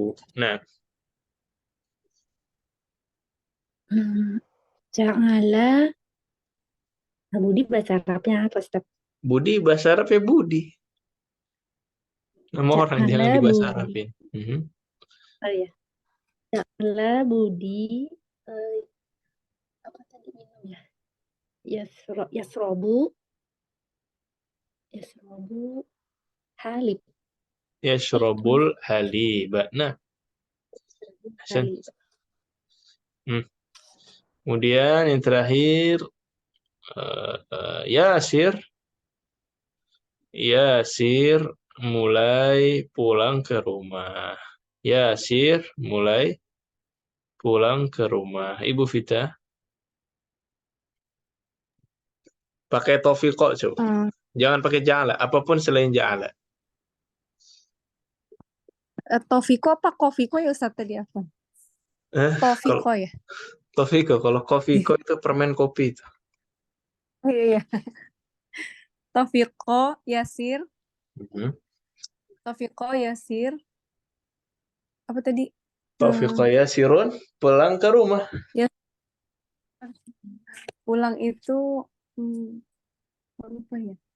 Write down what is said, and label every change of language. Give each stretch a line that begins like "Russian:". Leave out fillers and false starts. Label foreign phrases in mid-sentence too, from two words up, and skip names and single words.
Indonesian: Nah, Ja'ala, nah Budi bahasa Arabnya apa, Ustaz? Budi bahasa Arab ya Budi. Nama orang jangan Ja'ala dibahasa Budi. Arabin. Mhm. Oh ya. Ja'ala Budi. eh, Apa tadi minum ya? Yasrobu.
Arabic: يشرب حليب.
Indonesian: Yashrabul Tulis haliba. Nah, ahsan. Halib. Hmm. Kemudian yang terakhir, Yasir. Yasir mulai pulang ke rumah. Yasir mulai pulang ke rumah. Ibu Vita, pakai tofiqo coba. Jangan pakai ja'ala, apapun selain ja'ala. Tofiko apa Kofiko ya Ustaz tadi apa? Kalau Tofiko ya? tofiqo, kalau kofiko itu permen kopi itu. Oh iya, iya. Tofiko, Yasir, Mhm. Tofiko, Yasir, apa tadi? Tofiqo Yasirun pulang ke rumah. Ya, pulang itu lupa ya.